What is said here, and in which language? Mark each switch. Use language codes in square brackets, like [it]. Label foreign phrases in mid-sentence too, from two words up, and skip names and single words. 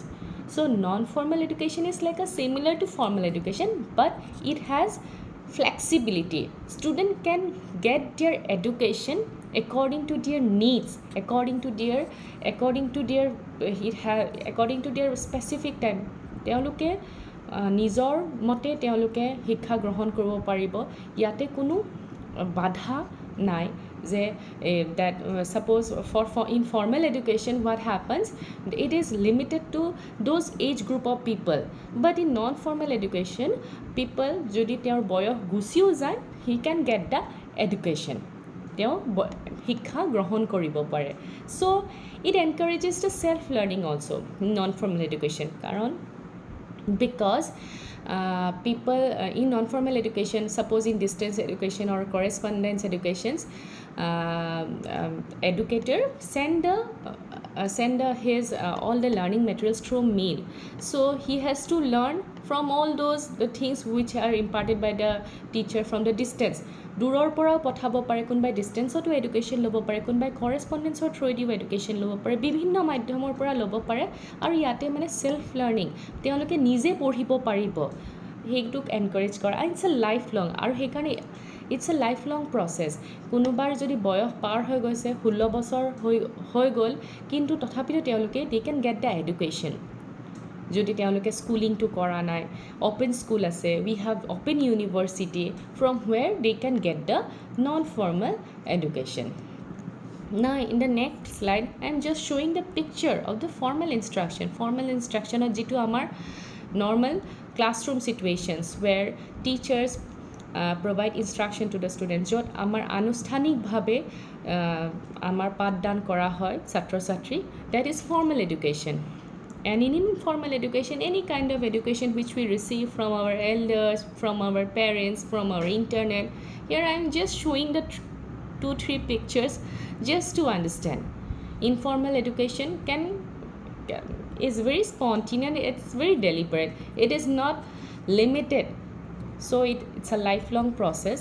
[en] So non-formal education is like a similar to formal education, but it has flexibility. Student can get their education according to their needs, according to their specific time. [as] তেওঁলোকে নিজৰ মতে তেওঁলোকে শিক্ষা গ্ৰহণ কৰিব পাৰিব। ইয়াতে কোনো বাধা নাই যে [en] that suppose for informal education what happens, it is limited to those age group of people, but in non formal education people [as] যদি তেওঁৰ বয়স গুচিও যায়, [en] he can get the education, [as] তেওঁ শিক্ষা গ্ৰহণ কৰিব পাৰে। [en] So it encourages the self learning also non formal education, কাৰণ because people in non-formal education, suppose in distance education or correspondence educations, educator send his all the learning materials through mail. So he has to learn from all those the things which are imparted by the teacher from the distance. [as] দূৰৰ পৰাও পঠাব পাৰে, কোনোবাই [en] distance education [as] ল'ব পাৰে, কোনোবাই [en] correspondence through [as] এডুকেশ্যন ল'ব পাৰে, বিভিন্ন মাধ্যমৰ পৰা ল'ব পাৰে। আৰু ইয়াতে মানে [en] self learning, [as] তেওঁলোকে নিজে পঢ়িব পাৰিব, সেইটোক এনকাৰেজ কৰা। [en] it's a life long, আৰু সেইকাৰণে it's a life long process. [as] কোনোবাৰ যদি বয়স পাৰ হৈ গৈছে, 16 বছৰ হৈ গ'ল, কিন্তু তথাপিতো তেওঁলোকে [en] they can get the education. [as] যদি তেওঁলোকে স্কুলিংটো কৰা নাই, [en] open school আছে, we have open university from where they can get the non formal education. Now in the next slide I am just showing the picture of the formal instruction. Formal instruction or [as] যিটো আমাৰ [en] normal classroom situations where teachers provide instruction to the students, [as] যত আমাৰ আনুষ্ঠানিক ভাৱে আমাৰ পাঠদান কৰা হয় ছাত্ৰ ছাত্ৰী, [en] that is formal education. And in informal education, any kind of education which we receive from our elders, from our parents, from our internet. Here I am just showing the 2-3 pictures just to understand. Informal education is very spontaneous, it's very deliberate, it is not limited, so it's a lifelong process.